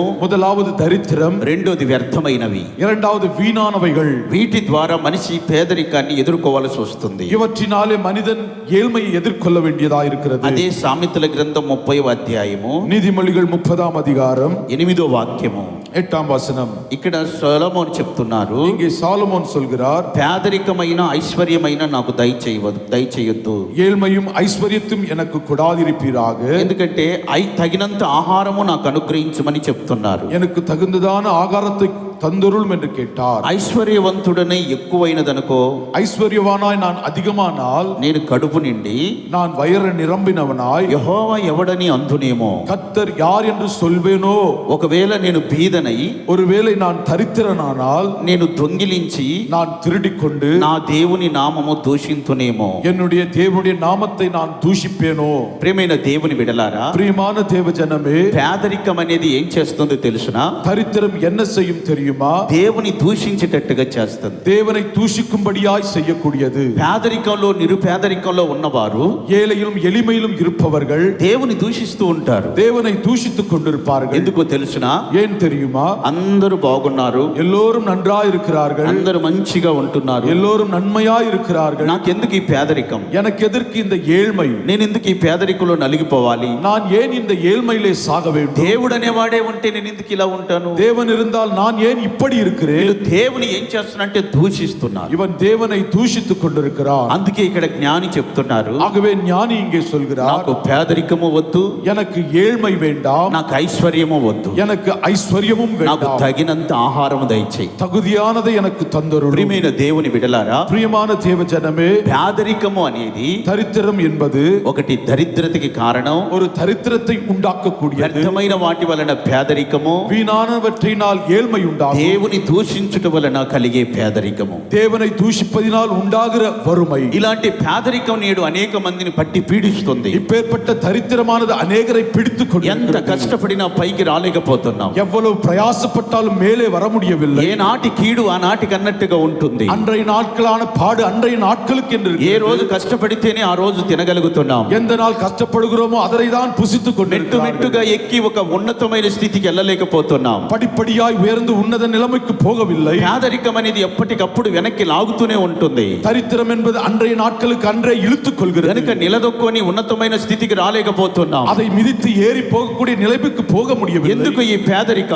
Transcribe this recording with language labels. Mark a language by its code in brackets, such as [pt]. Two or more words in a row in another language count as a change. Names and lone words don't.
[ta] முதலாவது தரித்திரம், [te] రెండోది వ్యర్థమైనవి. [ta] இரண்டாவது வீணானவைகள். [te] వీటి ద్వారా మనిషి పేదరికాన్ని ఎదుర్కోవాల్సి వస్తుంది. [ta] இவற்றினாலே மனிதன் ஏழ்மையை எதிர்கொள்ள வேண்டியதா இருக்கிறது. [te] అదే సామెతల గ్రంథం 30వ అధ్యాయము [ta] நீதிமொழிகள் 30ஆம் அதிகாரம் [te] 8వ వాక్యము. [ta] 8ஆம் வசனம். [te] ఇక్కడ సొలొమోను చెప్తున్నారు, [ta] இங்கே சாலமோன் சொல்கிறார், [te] పేదరికమైన ఐశ్వర్యమైన నాకు దయచేయొద్దు, [ta] ஏழ்மையும் ஐஸ்வர்யத்தும் எனக்கு கொடாதிருப்பீராக. [te] ఎందుకంటే తగినంత ఆహారము నాకు అనుగ్రహించమని చెప్తున్నారు. [ta] எனக்கு தகுந்ததான ஆகாரத்தை தந்தருளும் என்று கேட்டார். [te] ఐశ్వర్యవంతుడనే ఎక్కువైనదనుకో, [ta] ஐஸ்வர்யவானாய் நான் அதிகமானால், [te] నేను కడుపు నిండి [ta] நான் வயிறு நிரம்பினவனாய் [te] యెహోవా ఎవడని అందునేమో, [ta] கர்த்தர் யார் என்று சொல்வேனோ. [te] ఒకవేళ నేను బీదనై, [ta] ஒருவேளை நான் தரித்திரனானால், [te] నేను దొంగిలించి [ta] நான் திருடிக்கொண்டு [te] నా దేవుని నామము దూషింతునేమో. [ta] என்னுடைய தேவனுடைய நாமத்தை நான் தூஷிப்பேனோ. [te] ప్రియమైన దేవుని బిడలారా, [ta] பிரியமான தேவ ஜனமே, [te] పేదరికం అనేది ఏం చేస్తుందో తెలుసునా? [ta] தரித்திரம் என்ன செய்யும் தெரியுமா? [te] దేవుని దూషించేటట్టుగా చేస్తుంది. [ta] தேவனை தூஷிக்கும்படியாய் செய்யக்கூடியது. [te] పేదరికంలో నిరుపేదరికంలో ఉన్నవారు, [ta] ஏழையிலும் எளிமையிலும் இருப்பவர்கள் [te] దేవుని దూషిస్తూ ఉంటారు. [ta] தேவனை தூஷித்துக் கொண்டிருப்பார்கள். [te] ఎందుకో తెలుసునా? [ta] ஏன் தெரியுமா? [te] అందరూ బాగున్నారు, [ta] எல்லோரும் நன்றாய் இருக்கிறார்கள், [te] అందరూ మంచిగా ఉంటున్నారు, [ta] எல்லோரும் நன்மையாய் இருக்கிறார்கள். [te] నాకెందుకు ఈ పేదరికం? [ta] எனக்கு எதற்கு இந்த ஏழ்மை? [te] నేను ఎందుకు ఈ పేదరికంలో నలిగిపోవాలి? [ta] நான் ஏன் இந்த ஏழ்மையிலே சாக வேண்டும்? [te] దేవుడు అనేవాడే ఉంటే నేను ఎందుకు ఇలా ఉంటాను? [ta] தேவன் இருந்தால் நான் ஏன் இப்படி இருக்கிறேன்? [te] వీళ్ళు దేవుని ఏం చేస్తున్నారంటే దూషిస్తున్నారు. [ta] இவன் தேவனை தூஷித்துக் கொண்டிருக்கிறான். [te] అందుకే ఇక్కడ జ్ఞాని చెప్తున్నారు, [ta] ஆகவே ஞானி இங்கே சொல்கிறார், [te] నాకు పేదరికము వద్దు, [ta] எனக்கு ஏழ்மை வேண்டாம், [te] నాకు ఐశ్వర్యము వద్దు, [ta] எனக்கு ஐஸ்வர்யமும் [te] నాకు [ta] வேண்டாம், [te] తగినంత ఆహారము దయచేయి. [ta] தகுதியானதை எனக்கு தந்தருளும். [te] ప్రియమైన దేవుని బిడలారా, [ta] பிரியமான தேவ ஜனமே, [te] పేదరికము అనేది [ta] தரித்திரம் என்பது [te] ఒకటి దరిద్రతకి కారణం. [ta] ஒரு தரித்திரத்தை உண்டாக்கக்கூடியது. [te] వ్యర్థమైన వాటి వలన పేదరికము, [ta] வீணானவற்றினால் ஏழ்மை உண்டாகும். [te] దేవుని దూషించుట వలన కలిగే పేదరికము, [ta] தேவனை தூஷிப்பதினால் உண்டாகிற வறுமை. [te] ఇలాంటి పేదరికం నేడు అనేక మందిని పట్టి పీడిస్తుంది. [ta] இப்பேற்பட்ட தரித்திரமானது அநேகரை பிடித்துக் [te] ఎంత [ta] கொண்டு [te] కష్టపడినా పైకి రాలేకపోతున్నాం. [ta] எவ்வளவு பிரயாசப்பட்டாலும் மேலே வர முடியவில்லை. [te] ఏ నాటి కీడు ఆ నాటికి అన్నట్టుగా ఉంటుంది. [ta] அன்றைய நாட்களான பாடு அன்றைய நாட்களுக்கு என்று [te] ఏ రోజు కష్టపడితేనే ఆ రోజు తినగలుగుతున్నాం. [ta] எந்த நாள் கஷ்டப்படுகிறோமோ அதனை தான் புசித்துக் [te] మెట్టు [ta] கொண்டிருக்கிறோம். [te] మెట్టుగా ఎక్కి ఒక ఉన్నతమైన స్థితికి వెళ్ళలేకపోతున్నాం. [ta] படிப்படியாய் உயர்ந்து உன்னத உன்னத நிலைமைக்கு போகவில்லை. [te] పేదరికం అనేది ఎప్పటికప్పుడు వెనక్కి లాగుతూనే ఉంటుంది. [ta] தரித்திரம் என்பது அன்றைய நாட்களுக்கு அன்றே இழுத்துக் கொள்கிறது. [te] కనుక నిలదొక్కుని ఉన్నతమైన స్థితికి రాలేకపోతున్నాం. [ta] அதை మిదితి ஏறி போகக்கூடிய நிலைமைக்கு போக முடியவில்லை. [te] ఎందుకు ఈ పేదరికం?